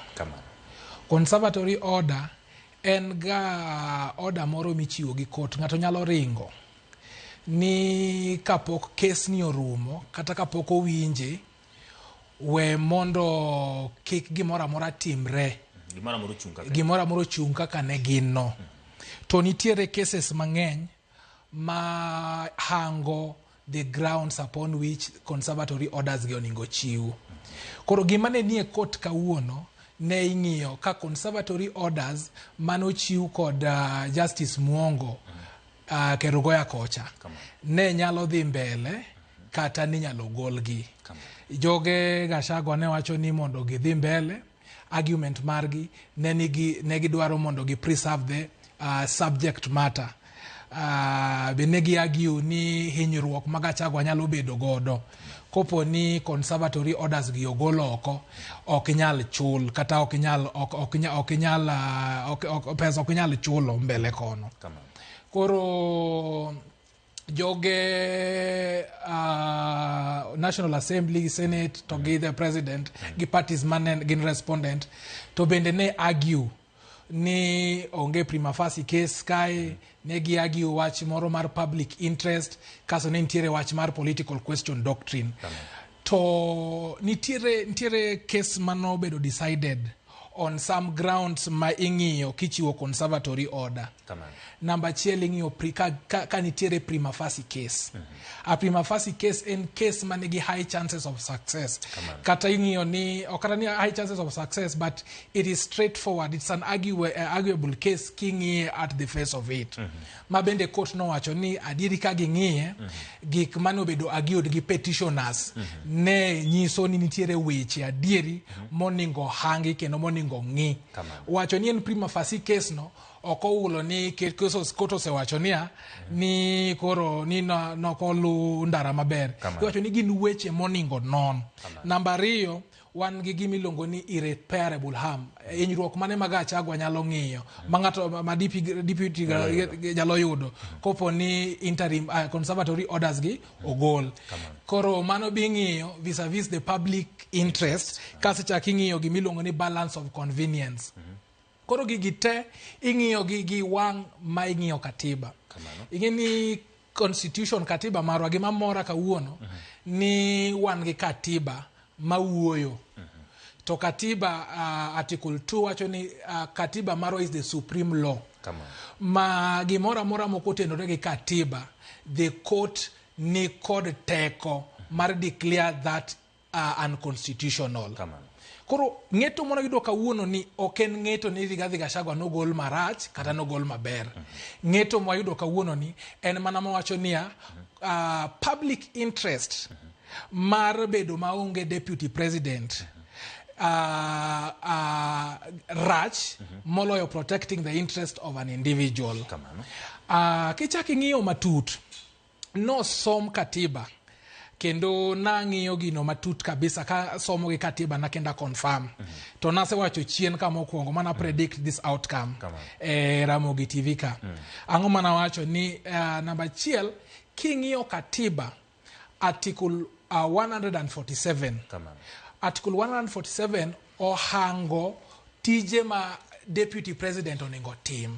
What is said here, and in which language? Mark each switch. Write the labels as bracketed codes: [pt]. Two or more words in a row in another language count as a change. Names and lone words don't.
[en] Conservatory order [luo] en ga order moro michiwo gi court, ng'ato nyalo ringo ni kapok kes ni orumo kata kapok owinje we mondo kik gimoro amora timre, gimoro amora chung kaka ne gin no. To nitiere cases mang'eny ma hango [en] the grounds upon which conservatory orders [luo] gi oningo chiw. Koro gima ne nie court kawuono ne ing'iyo ka [en] conservatory orders [luo] manochiw kod Justice Muongo Kerugoya kocha ne nyalo dhi mbele kata ni nyalo golgi. Joge Gachagua ne wacho ni mondo gidhi mbele, argument margi ne gidwaro mondo gi [en] preserve the subject matter. [luo] Bende gi argue ni hinyruok ma Gachagua nyalo bedo godo kopo ni [en] conservatory orders [luo] gi ogolo oko ok nyal chul kata ok nyal chulo mbele kono. Koro joge National Assembly, Senate to gi [en] the President [luo] gi parties manen gin respondent to bende ne argue ni onge [en] prima facie case [luo] kae, ne gi argue wach moro mar [en] public interest [luo] kaso ne nitiere wach mar [en] political question doctrine. [luo] To nitiere case mano bedo [en] decided on some grounds [luo] ma ing'iyo kichiwo [en] conservatory order. [luo] Number chiel ing'iyo ka nitiere prima facie case. [en] A prima facie case en case manigi high chances of success. [luo] Kata ing'iyo ni okata ni [en] high chances of success but it is straightforward, it's an arguable case king'iye at the face of it. [luo] Ma bende court no wacho ni adieri ka ging'iye gik mane obedo argued gi petitioners ne nyiso ni nitiere weche adieri moningo hangi kendo moningo ng'i. Wacho ni en [en] prima facie case [luo] no okoulo ni koto osewacho ni koro ni nokolu ndara maber. Wacho ni gin weche moningo non. Namba 2 wan gi gimiluongo ni [en] irreparable harm, [luo] hinyruok mane ma Gachagua nyalo ng'iyo ma ng'ato ma deputy nyalo yudo kopo ni [en] interim conservatory orders [luo] gi ogol. Koro mano bing'iyo [en] vis-a-vis the public interest [luo] kasi chak ing'iyo gimiluongo ni [en] balance of convenience. [luo] Koro gigi te ing'iyo gi wang' ma ing'iyo katiba. Ing'eni constitution katiba marwa gima mora kawuono ni wan gi katiba mawuoyo. To katiba article 2 wacho ni katiba marwa [en] is the supreme law. [luo] Ma gimora mora mokotenore gi katiba, [en] the court [luo] ni kod teko mar [en] declare that unconstitutional. [luo] Koro ng'eto moro yudo kawuono ni oken ng'eto ni Rigathi Gachagua nogol marach kata nogol maber. Ng'eto mo yudo kawuono ni en mana mawacho niya [en] public interest [luo] mar bedo maonge [en] deputy president [luo] rach moloyo [en] protecting the interest of an individual. [luo] Kichaki ng'iyo matut no som katiba kendo na ng'iyo gino matut kabisa ka somo gi katiba na kenda confirm to nase wacho chien kama okuongo mana [en] predict this outcome [luo] Ramogi TV ka ang'o mana wacho ni namba 1 king'iyo katiba article 147 article 147 ohango tije ma [en] deputy president [luo] onego tim.